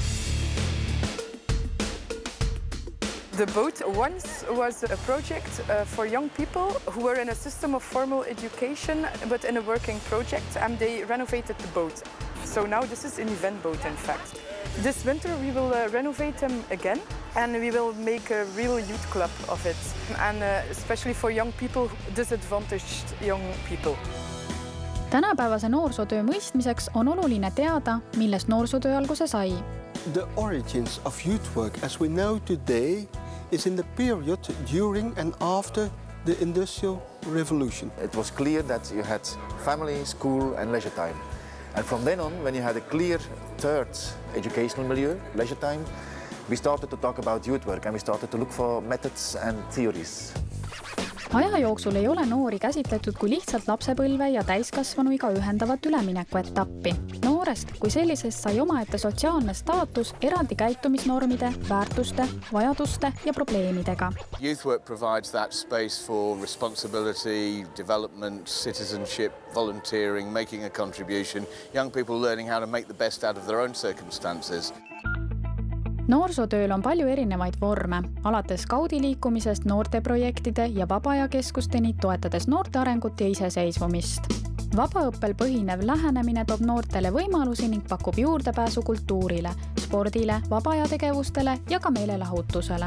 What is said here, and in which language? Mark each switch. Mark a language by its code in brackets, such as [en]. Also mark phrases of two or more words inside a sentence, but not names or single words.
[en] The boat once was a project for young people who were in a system of formal education but in a working project, and they renovated the boat. So now this is an event boat, in fact. This winter we will renovate them again, and we will make a real youth club of it, and especially for young people, disadvantaged young people. [et] Tänapäevase noorsootöö mõistmiseks on oluline teada, millest noorsootöö alguse sai. [en] The origins of youth work as we know today is in the period during and after the Industrial Revolution. It was clear that you had family, school and leisure time. And from then on, when you had a clear third educational milieu, leisure time, we started to talk about youth work and we started to look for methods and theories. [et] Aja jooksul ei ole noori käsitletud kui lihtsalt lapsepõlve ja täiskasvanuiga ühendavat üleminekuetappi. Noorest kui sellisest sai omaette sotsiaalne staatus eraldi käitumisnormide, väärtuste, vajaduste ja probleemidega. [en] Youth work provides that space for responsibility, development, citizenship, volunteering, making a contribution, young people learning how to make the best out of their own circumstances. [et] Noorsootööl on palju erinevaid vorme, alates skaudiliikumisest noorteprojektide ja vabaajakeskusteni toetades noorte arengut ja iseseisvumist. Vabaõppel põhinev lähenemine toob noortele võimalusi ning pakub juurdepääsu kultuurile, spordile, vabaajategevustele ja ka meelelahutusele.